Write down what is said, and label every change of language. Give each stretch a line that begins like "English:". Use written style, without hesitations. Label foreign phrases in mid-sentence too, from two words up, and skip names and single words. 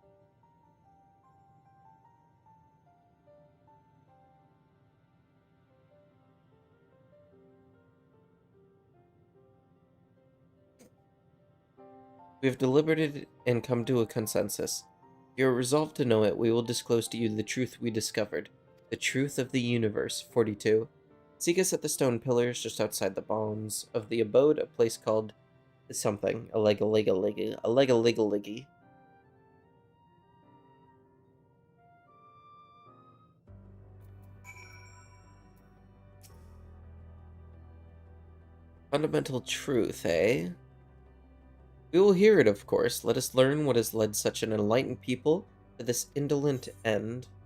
English: We have deliberated and come to a consensus. If you are resolved to know it, we will disclose to you the truth we discovered. The truth of the universe. 42. Seek us at the stone pillars just outside the bounds of the abode, a place called something. A lega-lega-liggy. A lega-lega-liggy. Fundamental truth, eh? We will hear it, of course. Let us learn what has led such an enlightened people to this indolent end.